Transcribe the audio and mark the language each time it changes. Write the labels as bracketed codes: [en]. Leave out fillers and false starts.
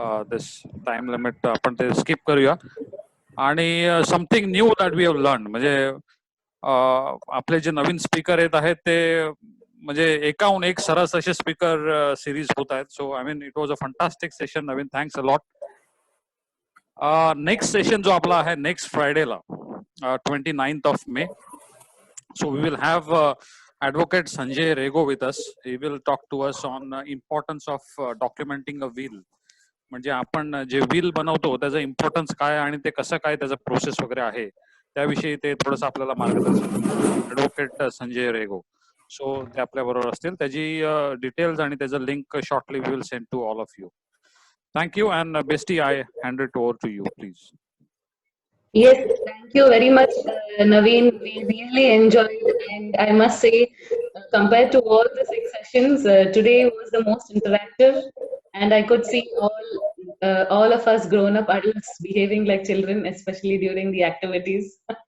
[en] this time limit, [mr] आपण ते skip करूया. आणि [en] something new that we have learned. [mr] म्हणजे आपले जे नवीन स्पीकर येत आहेत ते म्हणजे एकाहून एक सरस असे स्पीकर सिरीज होत आहेत. [en] So I mean it was a fantastic session. Naveen, thanks a lot. Next session [mr] जो आपला आहे [en] Next फ्रायडेला 29th of May. So we will have Advocate Sanjay Rego with us. He will talk to us on importance of documenting a will. [mr] म्हणजे आपण जे will बनवतो त्याचं importance काय आणि ते कसं काय त्याचं प्रोसेस वगैरे आहे त्याविषयी ते थोडंसं आपल्याला मार्गदर्शन. ॲडव्होकेट संजय रेगो. सो ते आपल्या बरोबर असतील. त्याची डिटेल्स आणि त्याचं link [en] Shortly we will send to all of you. Thank you, and Bestie, I hand it over to you, please. Yes, thank you very much, Naveen. We really enjoyed, and I must say, compared to all the 6 sessions, today was the most interactive, and I could see all of us grown-up adults behaving like children, especially during the activities.